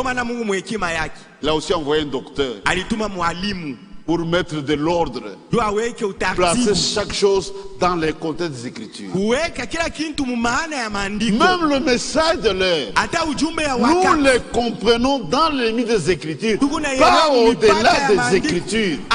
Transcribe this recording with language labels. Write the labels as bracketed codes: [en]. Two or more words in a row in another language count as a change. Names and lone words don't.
[sw] Ndio maana Mungu mwekima yake [fr] il a aussi envoyé un docteur [sw] alituma mwalimu [fr] pour mettre de l'ordre, placer chaque chose dans les contextes des Écritures. Même le message de l'heure, nous les comprenons dans les limites des Écritures, pas au-delà des Écritures.